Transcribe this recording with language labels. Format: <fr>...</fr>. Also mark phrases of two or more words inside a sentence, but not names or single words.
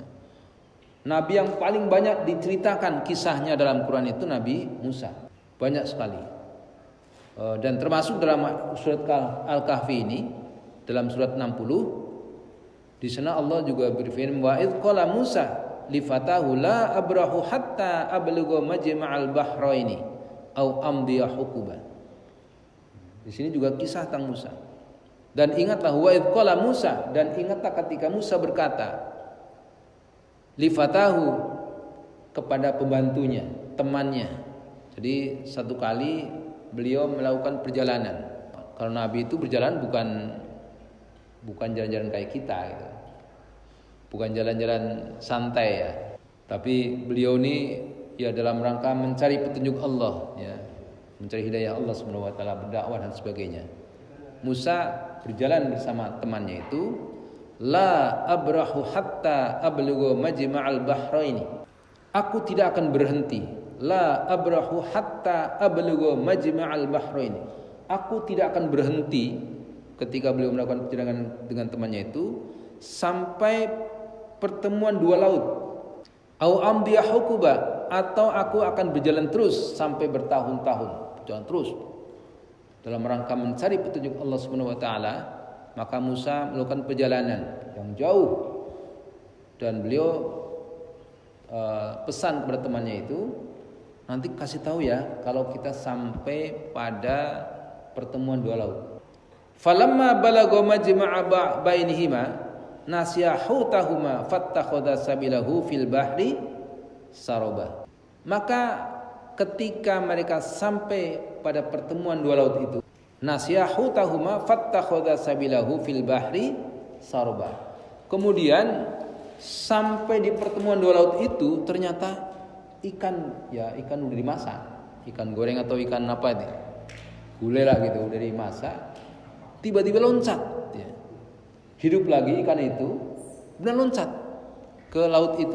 <id>Nabi yang paling banyak diceritakan kisahnya dalam Quran itu Nabi Musa, banyak sekali. Dan termasuk dalam surat Al-Kahfi ini, dalam surat 60, di sana Allah juga berfirman,</id> <ar>وإذ قال موسى لفتاه لا أبرح حتى أبلغ مجمع البحرين أو أمضي حقبا.</ar> <id>Di sini juga kisah tentang Musa. Dan ingatlah</id> <ar>وإذ قال موسى,</ar> <id>dan ingatlah ketika Musa berkata</id> <ar>لفتاه</ar> <id>kepada pembantunya, temannya. Jadi satu kali beliau melakukan perjalanan. Kalau Nabi itu berjalan bukan jalan-jalan kayak kita gitu. Bukan jalan-jalan santai ya. Tapi beliau ini ya dalam rangka mencari petunjuk Allah ya. Mencari hidayah Allah</id> <ar>سبحانه وتعالى,</ar> <id>berdakwah dan sebagainya. Musa berjalan bersama temannya itu,</id> <ar>لا أبرح حتى أبلغ مجمع البحرين.</ar> <id>Aku tidak akan berhenti.</id> <ar>لا أبرح حتى أبلغ مجمع البحرين.</ar> <id>Aku tidak akan berhenti ketika beliau melakukan perjalanan dengan temannya itu sampai pertemuan dua laut.</id> <ar>أو أمضي حقبا,</ar> <id>atau aku akan berjalan terus sampai bertahun-tahun, berjalan terus dalam rangka mencari petunjuk Allah</id> <ar>سبحانه وتعالى.</ar> <id>Maka Musa melakukan perjalanan yang jauh dan beliau pesan kepada temannya itu, nanti kasih tahu ya kalau kita sampai pada pertemuan dua laut.</id> <ar>فلما بلغا مجمع بينهما نسيا حوتهما فاتخذ سبيله في البحر سربا.</ar> <id>Maka ketika mereka sampai pada pertemuan dua laut itu,</id> <ar>نسيا حوتهما فاتخذ سبيله في البحر سربا.</ar> <id>Kemudian sampai di pertemuan dua laut itu ternyata ikan udah dimasak, ikan goreng atau ikan apa itu, gulai lah gitu, udah dimasak, tiba-tiba loncat ya. Hidup lagi ikan itu, dan loncat ke laut itu.</id>